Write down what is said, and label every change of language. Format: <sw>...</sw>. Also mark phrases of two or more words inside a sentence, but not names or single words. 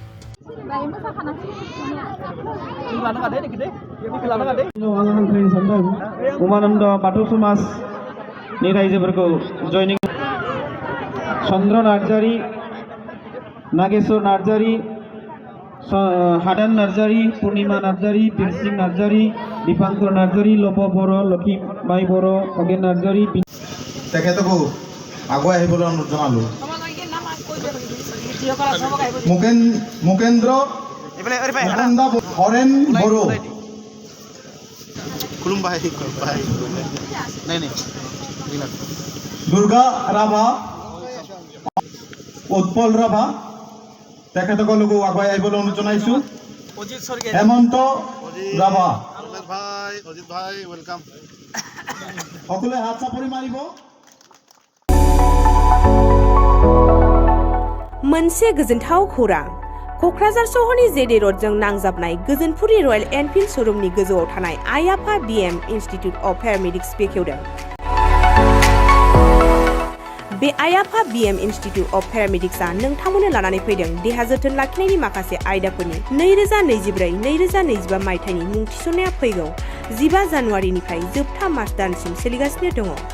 <as>उमानन्द बाथौ समाजनि रायजोफोरखौ जयनिं चन्द्र नार्जारी, नागेश्वर नार्जारी, हादान नार्जारी, पूर्णिमा नार्जारी, बिरसिं नार्जारी, दीपांकर नार्जारी, लप बर', लक्ष्मीबाई बर', खगेन नार्जारी তেখেতকো আগুৱাই আহিবলৈ অনুৰোধ জনালোঁ। মুকেন্দ্ৰ হৰেণ বড়ো, দুৰ্গা ৰাভা, উৎপল ৰাভা তেখেতসকলকো আগুৱাই আহিবলৈ অনুৰোধ জনাইছোঁ। হেমন্ত ৰাভা সকলোৱে হাত চাপৰি মাৰিব।</as> <brx>मोनसे गोजोनथाव खौरां। क'क्राझार सहरनि जेडे रडजों नांजाबनाय गोजोनपुरि रयेल एनफिल्ड श'रुमनि गोजौआव थानाय आइ आफा बिएम इनस्टिट्युट अफ पेरामेडिक्स बेखेवदों। बे आइ आफा बिएम इनस्टिट्युट अफ पेरामेडिक्सआ नोंथांमोननो लानानै फैदों देहा जोथोन लाखिनायनि माखासे आयदाफोरनि 2024-2025 मायथाइनि मुं थिसननाया फैगौ 15 जानुवारिनिफ्राय जोबथा मार्च दानसिम सोलिगासिनो दङ।</brx>